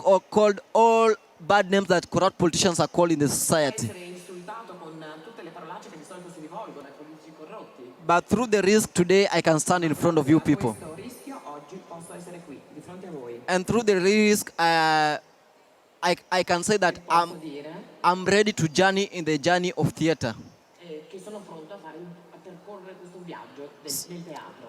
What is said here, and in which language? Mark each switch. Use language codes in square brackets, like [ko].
[en] called all bad names that corrupt politicians are called in the society. [it] essere insultato con tutte le parolacce che di solito si rivolgono ai politici corrotti. [en] But through the risk today, I can stand in front of you people. [it] Questo rischio oggi posso essere qui, di fronte a voi. [en] And through the risk, I can say that [it] Posso dire [en] I'm ready to journey in the journey of theater. [it] che sono pronto a percorrere questo viaggio nel teatro.